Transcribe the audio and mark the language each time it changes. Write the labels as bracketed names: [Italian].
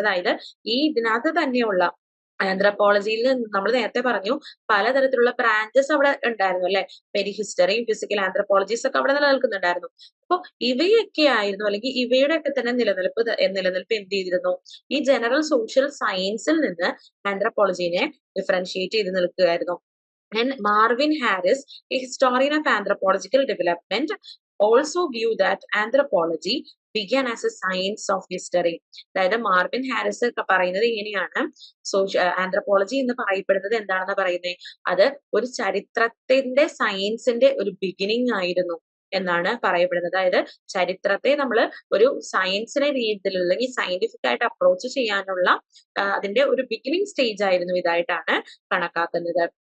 [Malayalam] അതായത് ഈ ഇതിനകത്ത് തന്നെയുള്ള ആന്ത്രപ്പോളജിയിൽ നമ്മൾ നേരത്തെ പറഞ്ഞു പലതരത്തിലുള്ള ബ്രാഞ്ചസ് അവിടെ ഉണ്ടായിരുന്നു അല്ലെ, പെരിഹിസ്റ്ററിയും ഫിസിക്കൽ ആന്ത്രപ്പോളജീസ് ഒക്കെ അവിടെ നിലനിൽക്കുന്നുണ്ടായിരുന്നു. അപ്പൊ ഇവയൊക്കെ ആയിരുന്നു അല്ലെങ്കിൽ ഇവയുടെ ഒക്കെ തന്നെ നിലനിൽപ്പ് എന്ത് ചെയ്തിരുന്നു? ഈ ജനറൽ സോഷ്യൽ സയൻസിൽ നിന്ന് ആന്ത്രപ്പോളജിനെ ഡിഫറൻഷിയേറ്റ് ചെയ്ത് നിൽക്കുകയായിരുന്നു. [English] And Marvin Harris, a historian of anthropological development, also viewed that anthropology began as a science of history. [Malayalam] അതായത് മാർവിൻ ഹാരിസ് ഒക്കെ പറയുന്നത് ഇങ്ങനെയാണ്: ആന്ത്രപ്പോളജി എന്ന് പറയപ്പെടുന്നത് എന്താണെന്ന് പറയുന്നത് അത് ഒരു ചരിത്രത്തിന്റെ സയൻസിന്റെ ഒരു ബിഗിനിങ് ആയിരുന്നു എന്നാണ് പറയപ്പെടുന്നത്. അതായത് ചരിത്രത്തെ നമ്മൾ ഒരു സയൻസിനെ രീതിയിൽ അല്ലെങ്കിൽ സയന്റിഫിക് ആയിട്ട് അപ്രോച്ച് ചെയ്യാനുള്ള അതിന്റെ ഒരു ബിഗിനിങ് സ്റ്റേജ് ആയിരുന്നു ഇതായിട്ടാണ് കണക്കാക്കുന്നത്.